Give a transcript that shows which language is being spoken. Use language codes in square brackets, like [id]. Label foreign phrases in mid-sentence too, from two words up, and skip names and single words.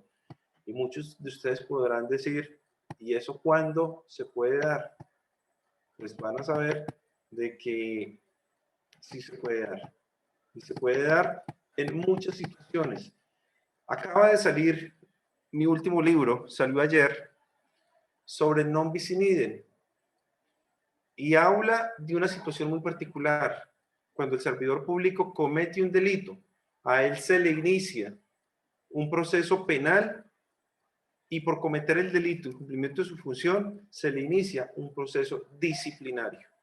[es] Y muchos de ustedes podrán decir, ¿y eso cuándo se puede dar? Pues van a saber de que sí se puede dar. Y se puede dar en muchas situaciones. Acaba de salir mi último libro, salió ayer, sobre [la] non bis in idem. [es] Y habla de una situación muy particular. Cuando el servidor público comete un delito, a él se le inicia un proceso penal y por cometer el delito y cumplimiento de su función, se le inicia un proceso disciplinario.